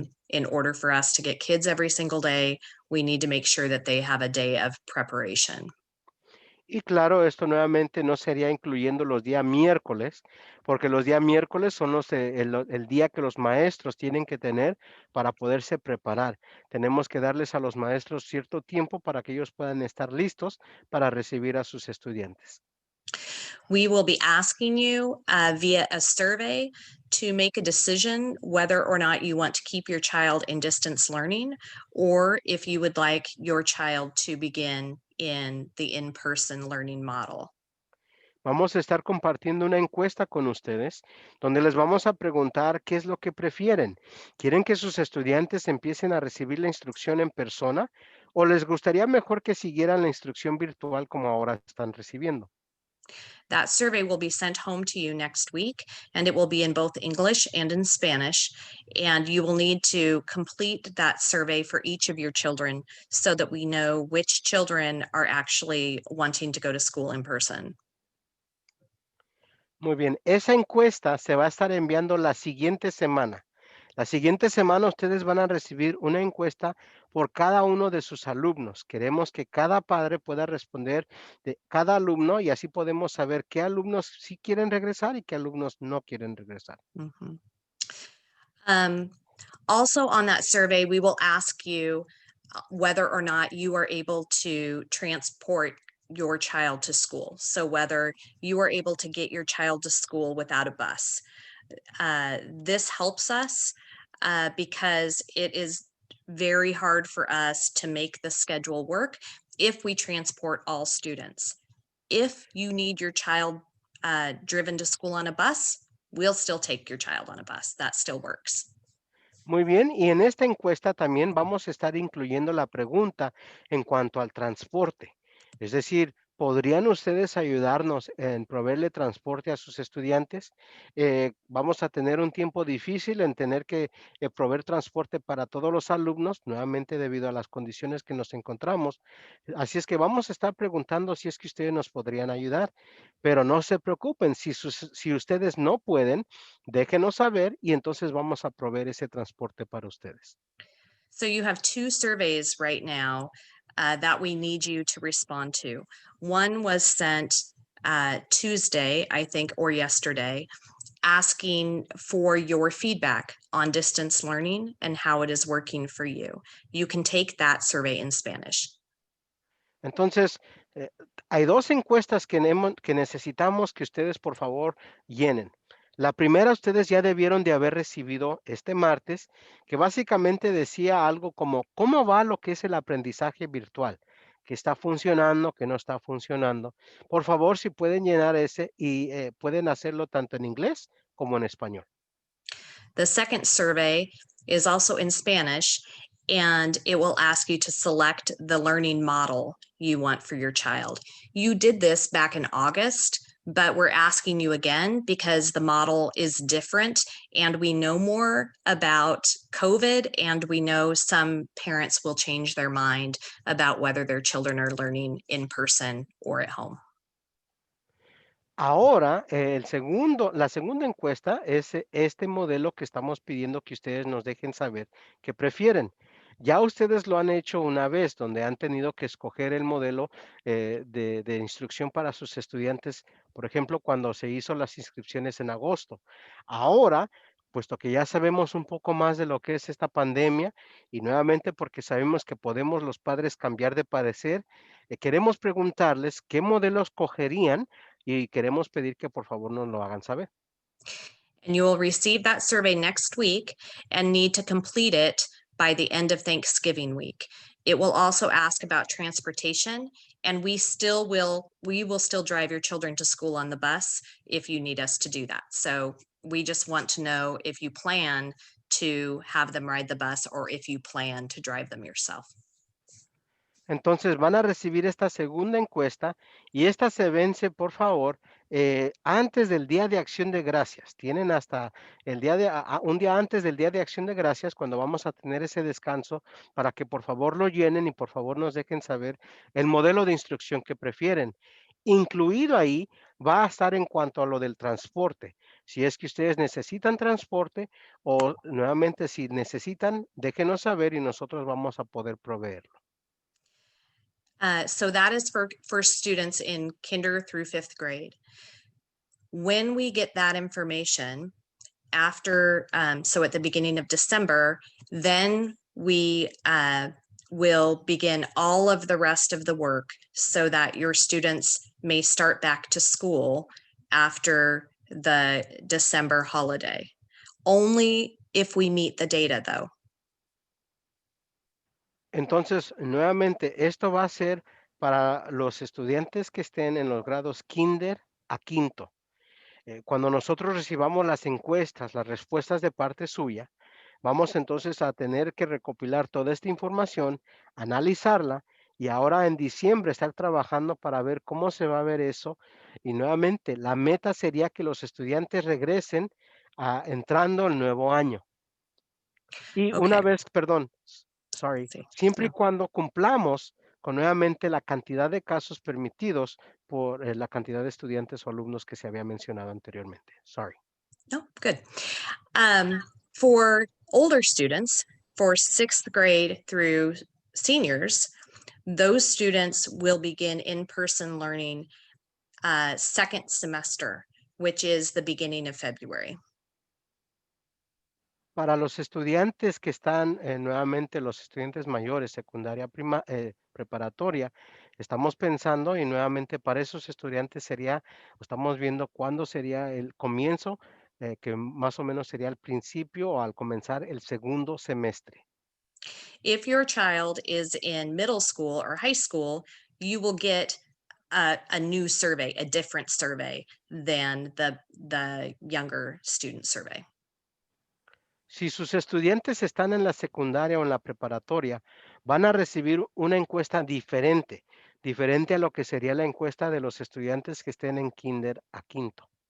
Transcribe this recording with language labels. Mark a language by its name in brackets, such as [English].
[English] In order for us to get kids every single day, we need to make sure that they have a day of preparation. [Spanish] Y claro, esto nuevamente no sería incluyendo los días miércoles, porque los días miércoles son el día que los maestros tienen que tener para poderse preparar. Tenemos que darles a los maestros cierto tiempo para que ellos puedan estar listos para recibir a sus estudiantes. [English] We will be asking you via a survey to make a decision whether or not you want to keep your child in distance learning, or if you would like your child to begin in the in-person learning model. [Spanish] Vamos a estar compartiendo una encuesta con ustedes donde les vamos a preguntar qué es lo que prefieren. ¿Quieren que sus estudiantes empiecen a recibir la instrucción en persona o les gustaría mejor que siguieran la instrucción virtual como ahora están recibiendo? [English] That survey will be sent home to you next week, and it will be in both English and in Spanish. And you will need to complete that survey for each of your children so that we know which children are actually wanting to go to school in person. [Spanish] Muy bien, esa encuesta se va a estar enviando la siguiente semana. La siguiente semana ustedes van a recibir una encuesta por cada uno de sus alumnos. Queremos que cada padre pueda responder de cada alumno y así podemos saber qué alumnos sí quieren regresar y qué alumnos no quieren regresar. Mhm. [English] Also on that survey, we will ask you whether or not you are able to transport your child to school. So whether you are able to get your child to school without a bus. This helps us because it is very hard for us to make the schedule work if we transport all students. If you need your child driven to school on a bus, we'll still take your child on a bus. That still works. [Spanish] Muy bien, y en esta encuesta también vamos a estar incluyendo la pregunta en cuanto al transporte. Es decir, ¿podrían ustedes ayudarnos en proveerle transporte a sus estudiantes? Vamos a tener un tiempo difícil en tener que proveer transporte para todos los alumnos, nuevamente debido a las condiciones que nos encontramos. Así es que vamos a estar preguntando si es que ustedes nos podrían ayudar, pero no se preocupen, si ustedes no pueden, déjenos saber y entonces vamos a proveer ese transporte para ustedes. [English] So you have two surveys right now that we need you to respond to. One was sent Tuesday, I think, or yesterday, asking for your feedback on distance learning and how it is working for you. You can take that survey in Spanish. [Spanish] Entonces, hay dos encuestas que necesitamos que ustedes por favor llenen. La primera ustedes ya debieron de haber recibido este martes, que básicamente decía algo como, ¿cómo va lo que es el aprendizaje virtual? qué está funcionando, qué no está funcionando. Por favor, si pueden llenar ese y pueden hacerlo tanto en inglés como en español. [English] The second survey is also in Spanish, and it will ask you to select the learning model you want for your child. You did this back in August, but we're asking you again because the model is different and we know more about COVID, and we know some parents will change their mind about whether their children are learning in person or at home. [Spanish] Ahora, la segunda encuesta es este modelo que estamos pidiendo que ustedes nos dejen saber qué prefieren. Ya ustedes lo han hecho una vez, donde han tenido que escoger el modelo de instrucción para sus estudiantes, por ejemplo, cuando se hizo las inscripciones en agosto. Ahora, puesto que ya sabemos un poco más de lo que es esta pandemia y nuevamente porque sabemos que podemos los padres cambiar de parecer, queremos preguntarles qué modelos cogerían y queremos pedir que por favor nos lo hagan saber. [English] And you will receive that survey next week and need to complete it by the end of Thanksgiving week. It will also ask about transportation, and we will still drive your children to school on the bus if you need us to do that. So we just want to know if you plan to have them ride the bus or if you plan to drive them yourself. [Spanish] Entonces van a recibir esta segunda encuesta y esta se vence, por favor, antes del Día de Acción de Gracias. Tienen hasta el día un día antes del Día de Acción de Gracias, cuando vamos a tener ese descanso, para que por favor lo llenen y por favor nos dejen saber el modelo de instrucción que prefieren. Incluido ahí va a estar en cuanto a lo del transporte. Si es que ustedes necesitan transporte o nuevamente si necesitan, déjenos saber y nosotros vamos a poder proveerlo. [English] So that is for students in kinder through fifth grade. When we get that information after, so at the beginning of December, then we will begin all of the rest of the work so that your students may start back to school after the December holiday. Only if we meet the data, though. [Spanish] Entonces, nuevamente, esto va a ser para los estudiantes que estén en los grados kinder a quinto. Cuando nosotros recibamos las encuestas, las respuestas de parte suya, vamos entonces a tener que recopilar toda esta información, analizarla y ahora en diciembre estar trabajando para ver cómo se va a ver eso. Y nuevamente, la meta sería que los estudiantes regresen entrando el nuevo año. Y una [English] Okay. [Spanish] vez, perdón, sorry, Sí, siempre y no. cuando cumplamos con nuevamente la cantidad de casos permitidos por la cantidad de estudiantes o alumnos que se había mencionado anteriormente. [English] Sorry. No, good. For older students, for sixth grade through seniors, those students will begin in-person learning second semester, which is the beginning of February. [Spanish] Para los estudiantes que están nuevamente, los estudiantes mayores, secundaria, preparatoria, estamos pensando y nuevamente para esos estudiantes estamos viendo cuándo sería el comienzo, que más o menos sería al principio o al comenzar el segundo semestre. [English] If your child is in middle school or high school, you will get a new survey, a different survey than the younger student survey. [Spanish] Si sus estudiantes están en la secundaria o en la preparatoria, van a recibir una encuesta diferente a lo que sería la encuesta de los estudiantes que estén en kinder a quinto.